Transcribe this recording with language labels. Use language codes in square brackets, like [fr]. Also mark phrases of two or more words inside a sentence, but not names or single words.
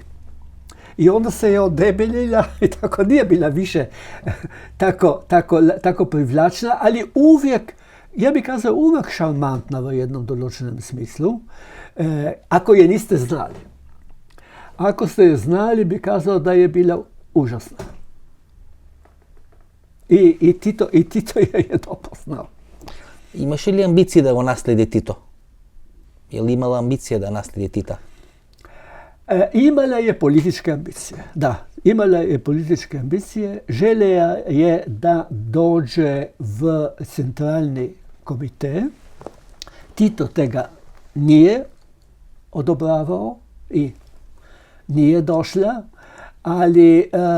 [hr] I onda se je odebeljila i tako nije bila više tako privlačna, ali uvijek, ja bih kazao, uvijek šarmantna v jednom določenom smislu, ako je niste znali. Ako ste je znali, bi kazao da je bila užasna. I Tito je dobro znao. [mk] Имаше ли амбиции да го наследи Тито? [hr] Je li imala ambicije da nasledi Tita? Imala je političke ambicije, da. Imala je političke ambicije. Želja je da dođe v centralni komite. Tito tega nije odobravao i nije došla, ali